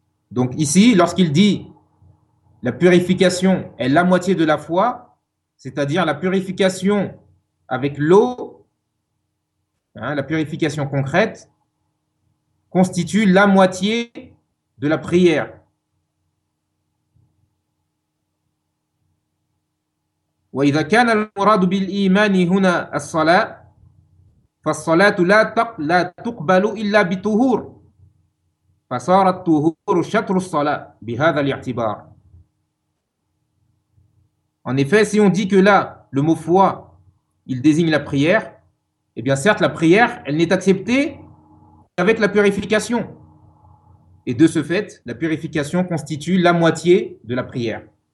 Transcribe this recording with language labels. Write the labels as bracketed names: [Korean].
[French] Donc ici, lorsqu'il dit la purification est la moitié de la foi, c'est-à-dire la purification avec l'eau, la purification concrète, constitue la moitié de la prière. [Arabic] وإذا كان المراد بالإيمان هنا الصلاة فالصلاة لا تقبل إلا بطهور فصارت طهور شطر الصلاة بهذا الاعتبار. [French] En effet, si on dit que là, le mot foi, il désigne la prière, eh bien certes, la prière, elle n'est acceptée avec la purification. Et de ce fait, la purification constitue la moitié de la prière.